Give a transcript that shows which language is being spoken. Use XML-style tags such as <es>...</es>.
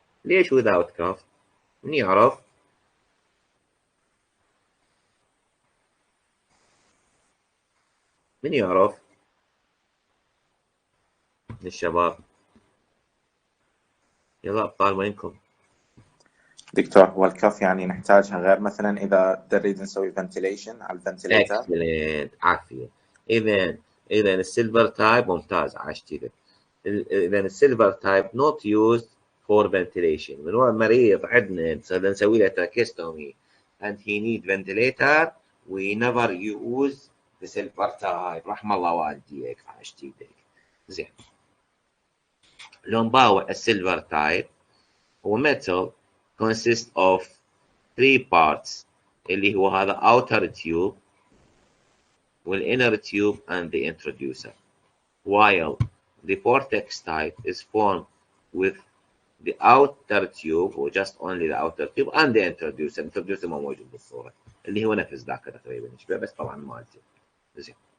<ar>ليش</ar> <en>without cuff؟</en> <ar>من يعرف؟ من يعرف من الشباب؟ يلا ابطال وينكم؟ دكتور هو الكف يعني نحتاجها غير مثلا اذا نريد نسوي فنتيليشن على الفنتيليتر. اكسلنت، عافيه. اذا السيلفر تايب ممتاز، عاشتي. اذا السيلفر تايب</ar> <en>not used for ventilation.</en> <ar>من هو مريض عندنا نسوي له</ar> <en>tracheostomy and he need ventilator we never use the silver type.</en> <ar>رحم الله والديك، عاشتي ايدك. زين. لو نباوع السيلفر تايب هو</ar> <en>metal consists of 3 parts</en> <ar>اللي هو هذا</ar> <en>outer tube والinner tube and the introducer, while the vortex type is formed with the outer tube or just only the outer tube and the introducer.</en> <ar>introducer ما موجود بالصورة، اللي هو نفس ذاك تقريبا يشبه، بس طبعا مالتي. زين.</ar>